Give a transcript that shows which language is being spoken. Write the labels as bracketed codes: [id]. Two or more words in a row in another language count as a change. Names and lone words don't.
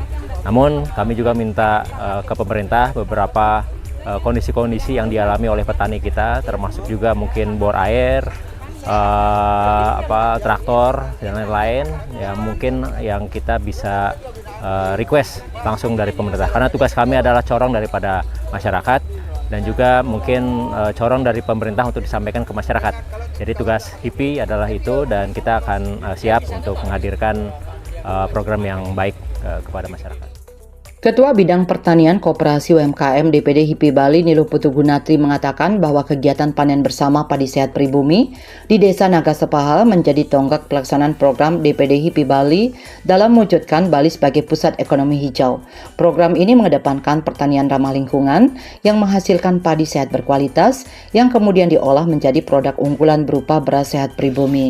[id] Namun kami juga minta ke pemerintah beberapa kondisi-kondisi yang dialami oleh petani kita, termasuk juga mungkin bor air, traktor dan lain-lain, ya mungkin yang kita bisa request langsung dari pemerintah, karena tugas kami adalah corong daripada masyarakat dan juga mungkin corong dari pemerintah untuk disampaikan ke masyarakat. Jadi tugas HIPI adalah itu, dan kita akan siap untuk menghadirkan program yang baik kepada masyarakat. Ketua Bidang Pertanian Koperasi UMKM DPD HIPI Bali Niluh Putu Gunatri mengatakan bahwa kegiatan panen bersama padi sehat pribumi di Desa Nagasepahal menjadi tonggak pelaksanaan program DPD HIPI Bali dalam mewujudkan Bali sebagai pusat ekonomi hijau. Program ini mengedepankan pertanian ramah lingkungan yang menghasilkan padi sehat berkualitas yang kemudian diolah menjadi produk unggulan berupa beras sehat pribumi.